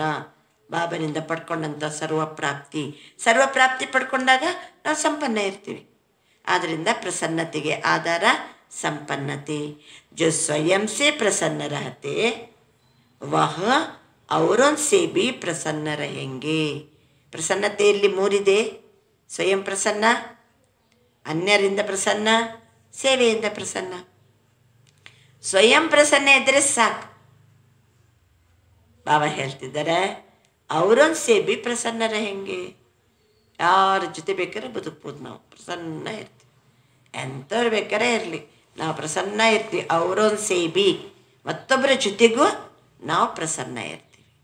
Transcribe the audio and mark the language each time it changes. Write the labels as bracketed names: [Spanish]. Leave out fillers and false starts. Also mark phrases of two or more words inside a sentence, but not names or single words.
[Kannada] ಬಾಬನಿಂದ ಪಡ್ಕೊಂಡಂಥ ಸರ್ವಪ್ರಾಪ್ತಿ ಪಡ್ಕೊಂಡಾಗ ನಾವು ಸಂಪನ್ನ ಇರ್ತೀವಿ. ಆದ್ದರಿಂದ ಪ್ರಸನ್ನತೆಗೆ ಆಧಾರ ಸಂಪನ್ನತೆ. [Hindi] जो स्वयं से प्रसन्न रहते वह औरों से भी प्रसन्न रहेंगे. [Kannada] ಪ್ರಸನ್ನತೆಯಲ್ಲಿ 3 ಇದೆ. ಸ್ವಯಂ ಪ್ರಸನ್ನ, ಅನ್ಯರಿಂದ ಪ್ರಸನ್ನ, ಸೇವೆಯಿಂದ ಪ್ರಸನ್ನ. ಸ್ವಯಂ ಪ್ರಸನ್ನ ಇದ್ದರೆ ಸಾಕು. ಬಾಬಾ ಹೇಳ್ತಿದ್ದಾರೆ [Hindi] औरों से भी प्रसन्न रहेंगे. [Kannada] ಯಾರ ಜೊತೆ ಬೇಕಾದ್ರೆ ಬದುಕ್ಬೋದು, ನಾವು ಪ್ರಸನ್ನ ಇರ್ತೀವಿ. ಎಂಥವ್ರು ಬೇಕಾರೆ ಇರಲಿ, ನಾವು ಪ್ರಸನ್ನ ಇರ್ತೀವಿ. [Hindi] औरों से भी, [Kannada] ಮತ್ತೊಬ್ಬರ ಜೊತೆಗೂ ನಾವು ಪ್ರಸನ್ನ ಇರ್ತೀವಿ.